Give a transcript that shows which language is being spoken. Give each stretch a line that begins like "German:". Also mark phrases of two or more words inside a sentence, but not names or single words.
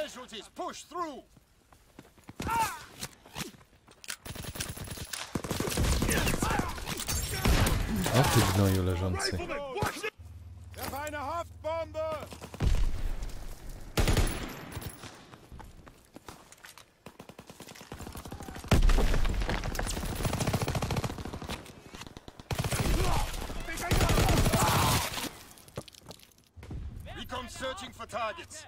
English: casualties. Push through.
Polish: O ty gnoju leżący.
German: Wir haben eine Haftbombe.
English: Recon searching for targets.